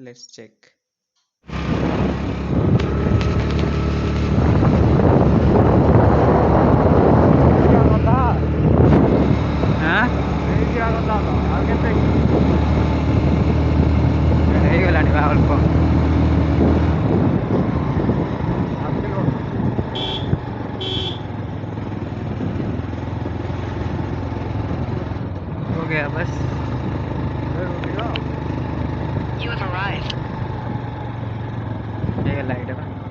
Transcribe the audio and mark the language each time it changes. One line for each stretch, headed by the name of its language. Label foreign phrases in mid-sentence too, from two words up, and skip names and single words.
English: let's check.
Odia: ହେଇଗଲାଣି ବା ଅଳ୍ପ।
Hindi: हो गया बस।
English: You have arrived.
Odia: ହେଇଗଲା ଏଇଟା ବା।